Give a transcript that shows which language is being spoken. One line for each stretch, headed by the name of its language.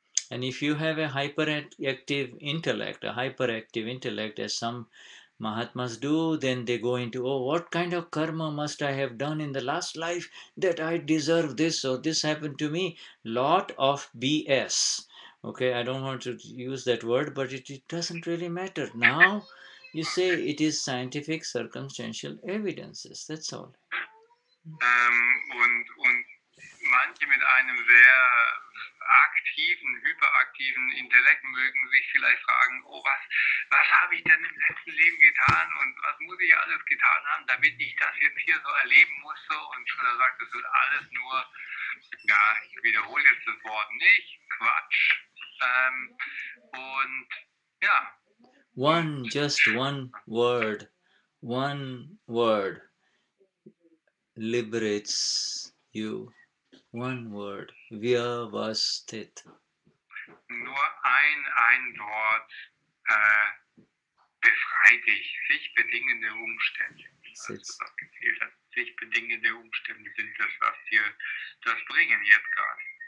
English: And if you have a hyperactive intellect, as some Mahatmas do, then they go into, oh, what kind of karma must I have done in the last life that I deserve this or this happened to me? Lot of BS. Okay, I don't want to use that word, but it doesn't really matter. Now you say it is scientific circumstantial evidences. That's all.
German: Und manche mit einem sehr aktiven, hyperaktiven Intellekt mögen sich vielleicht fragen, oh, was habe ich denn im letzten Leben getan und was muss ich alles getan haben, damit ich das jetzt hier so erleben muss. So. Und Shuddha sagt, das ist alles nur, ja, ich wiederhole jetzt das Wort nicht, Quatsch. Und ja.
English: Just one word liberates you. One word, Vyavasthit.
German: Nur ein Wort befreit dich, sich bedingende Umstände. Also das gezielt hat. Sich bedingende Umstände sind das, was dir das bringen jetzt gerade.